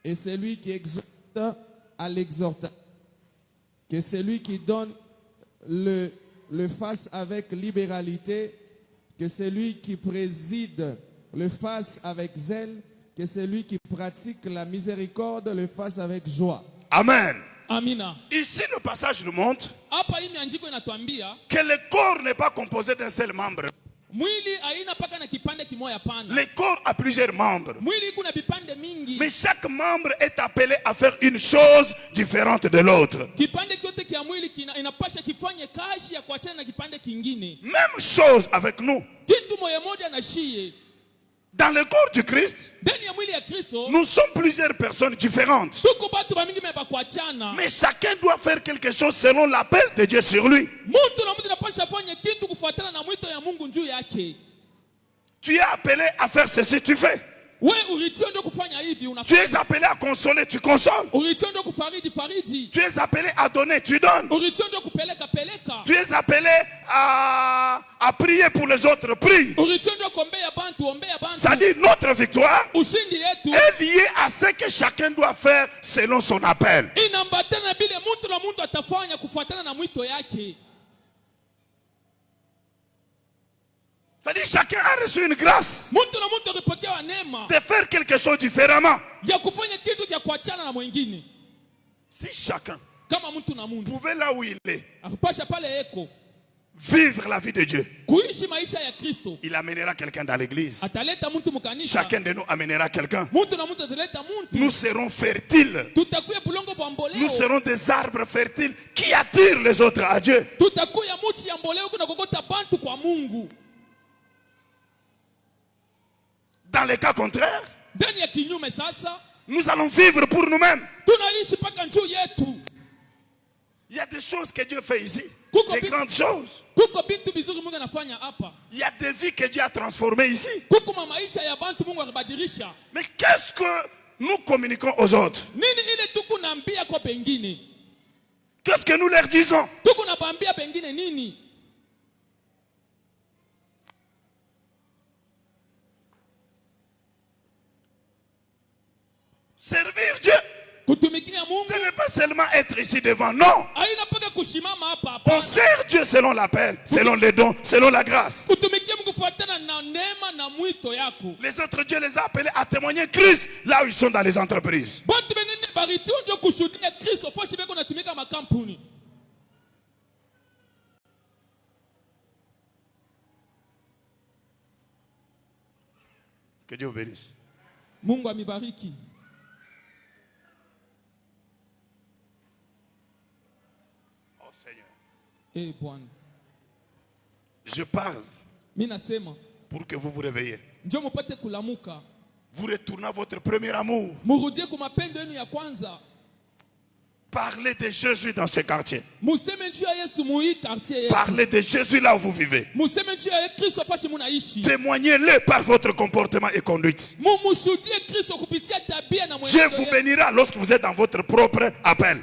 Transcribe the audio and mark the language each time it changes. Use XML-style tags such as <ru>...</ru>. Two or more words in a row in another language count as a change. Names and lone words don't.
<fr>et celui qui exhorte à l'exhortation. Que celui qui donne le fasse avec libéralité, que celui qui préside le fasse avec zèle, que celui qui pratique la miséricorde le fasse avec joie. Amen.</fr> <sw>Amina.</sw> <fr>Ici, le passage nous montre</fr> <sw>Hapa hii miandiko inatuambia</sw> <fr>que le corps n'est pas composé d'un seul membre.</fr> <sw>mwili haina paka na kipande kimoja pana.</sw> <fr>Le corps a plusieurs membres.</fr> <sw>Mwili kuna vipande mingi.</sw> <fr>Mais chaque membre est appelé à faire une chose différente de l'autre.</fr> <sw>Kipande kyote kia mwili inapasha kifanye kazi ya kuachana na kipande kingine.</sw> <fr>Même chose avec nous.</fr> <sw>Kitu moja na shie.</sw> <fr>Dans le corps du Christ,</fr> <sw>Ndani ya mwili ya Kristo,</sw> <fr>nous sommes plusieurs personnes différentes.</fr> <sw>tuko batu bamingi meba kuachana.</sw> <fr>Mais chacun doit faire quelque chose selon l'appel de Dieu sur lui.</fr> <sw>Mtu na mtu anapasha fanya kitu kufuatana na mwito ya Mungu juu yake.</sw> <fr>Tu es appelé à faire ceci, tu fais.</fr> <sw>Wewe uliitwa ndio kufanya hivi,</sw> <fr>Tu</fr> <sw>unafanya.</sw> <fr>es appelé à consoler, tu consoles.</fr> <sw>Uliitwa ndio faridi.</sw> <fr>Tu es appelé à donner, tu donnes.</fr> <sw>Uliitwa ndio peleka.</sw> <fr>Tu es appelé à prier pour les autres, prie.</fr> <sw>Uliitwa ndio ombea bantu.</sw> <fr>C'est-à-dire notre victoire</fr> <sw>Ushindi yetu</sw> <fr>est liée à ce que chacun doit faire selon son appel.</fr> <sw>inambatana na bile mtu na mtu atafanya kufuatana na mwito yake.</sw> <fr>C'est-à-dire chacun a reçu une grâce</fr> <sw>Mtu na mtu akipokewa neema</sw> <fr>de faire quelque chose différemment.</fr> <sw>ya kufanya kitu cha kuachana na mwingine.</sw> <fr>Si chacun</fr> <sw>Kama mtu na mtu</sw> <fr>pouvait là où il est</fr> <sw>akupasha pale eko</sw> <fr>vivre la vie de Dieu,</fr> <sw>kuishi maisha ya Kristo,</sw> <fr>il amènera quelqu'un dans l'église.</fr> <sw>ataleta mtu mkanisa.</sw> <fr>Chacun de nous amènera quelqu'un.</fr> <sw>Mtu na mtu ataleta mtu.</sw> <fr>Nous serons fertiles.</fr> <sw>Tutakuya bulongo bwa</sw> <fr>Nous</fr> <sw>mboleo.</sw> <fr>serons des arbres fertiles qui attirent les autres à Dieu.</fr> <sw>Tutakuya muchi ya mboleo kuna kokota bantu kwa Mungu.</sw> <fr>Dans le cas contraire,</fr> <sw>Ndani ya kinyume sasa,</sw> <fr>nous allons vivre pour nous-mêmes.</fr> <sw>tunaishi paka njuu yetu.</sw> <fr>Il y a des choses que Dieu fait ici.</fr> <sw>Kuko</sw> <fr>Des bi- grandes choses.</fr> <sw>Kuko bintu bizuri Mungu anafanya hapa.</sw> <fr>Il y a des vies que Dieu a transformées ici.</fr> <sw>Kuko maisha ya bantu Mungu akabadilisha.</sw> <fr>Mais qu'est-ce que nous communiquons aux autres?</fr> <sw>Nini ile tuko naambia kwa pengine?</sw> <fr>Qu'est-ce que nous leur disons?</fr> <sw>Tuko naambia pengine nini?</sw> <fr>Servir Dieu,</fr> <sw>Kutumikia Mungu</sw> <fr>ce n'est pas seulement être ici devant. Non.</fr> <sw>haina paka kushimama hapa</sw> <fr>On</fr> <sw>hapa.</sw> <fr>sert Dieu selon l'appel, selon les dons, selon la grâce.</fr> <sw>Kutumikia Mungu kufuatana na neema na mwito yako.</sw> <fr>Les autres, Dieu les a appelés à témoigner Christ là où ils sont dans les entreprises.</fr> <sw>Bantu bengine baritiwa ndio kushuhudia Kristo fashi beko natumika makampuni.</sw> <fr>Que Dieu vous bénisse.</fr> <sw>Mungu amibariki.</sw> <fr>Oh Seigneur.</fr> <sw>Bwana.</sw> <fr>Je parle</fr> <sw>Mimi nasema</sw> <fr>pour que vous vous réveillez.</fr> <sw>njoo mupate kulamuka.</sw> <fr>Vous retournez à votre premier amour.</fr> <sw>Murudie kwa mapendo yenu ya kwanza.</sw> <fr>Parlez de Jésus dans ce quartier.</fr> <sw>Museme njuu ya Yesu muhii quartier yetu.</sw> <fr>Parlez de Jésus là où vous vivez.</fr> <sw>Museme njuu ya Kristo fashi munaishi.</sw> <fr>Témoignez-le par votre comportement et conduite.</fr> <sw>Mumushuhudie Kristo kupitia tabia na</sw> <fr>Dieu</fr> <sw>mwenendo</sw> <fr>vous</fr> <sw>yenu.</sw> <fr>bénira lorsque vous êtes dans votre propre appel.</fr>